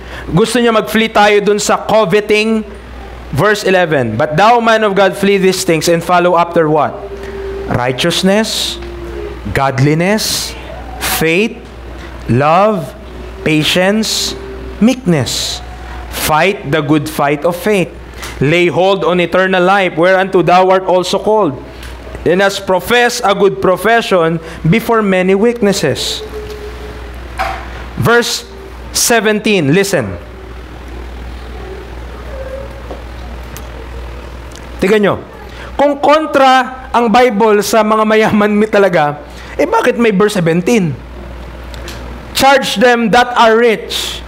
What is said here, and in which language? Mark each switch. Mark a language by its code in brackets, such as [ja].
[tl] Gusto niya mag-flee tayo dun sa coveting. [en] Verse 11, but thou, man of God, flee these things and follow after what? Righteousness, godliness, faith, love, patience, meekness. Fight the good fight of faith. Lay hold on eternal life, whereunto thou art also called, and has professed a good profession before many witnesses. Verse 17, listen. [tl] Tingnan nyo. Kung kontra ang Bible sa mga mayaman talaga, bakit may verse 17? [en] Charge them that are rich.